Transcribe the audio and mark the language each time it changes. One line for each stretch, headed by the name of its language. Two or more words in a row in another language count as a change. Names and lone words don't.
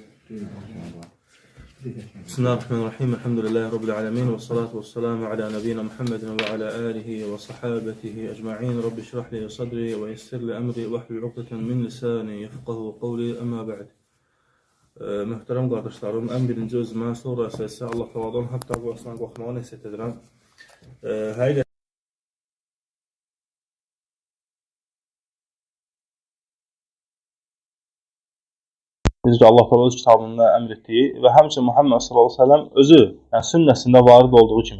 Arabic: بسم الله الرحمن الرحيم الحمد لله رب العالمين والصلاة والسلام على نبينا محمد وعلى آله وصحابته أجمعين رب اشرح لي صدري ويسر لي أمري واحلل عقدة من لساني يفقهوا قولي أما بعد.
Azerbaijani: Möhtərəm qardaşlarım, ən birinci özümə, sonra isə Allah Taala'dan hətta qorxusundan qorxmağı nəsihət edirəm. Həqiqətən Bizcə Allah Teala öz kitabında əmr etdiyi və həmçinin Muhammed
Arabic: صلى الله عليه وسلم
Azerbaijani: özü, yəni sünnəsində varid olduğu kimi.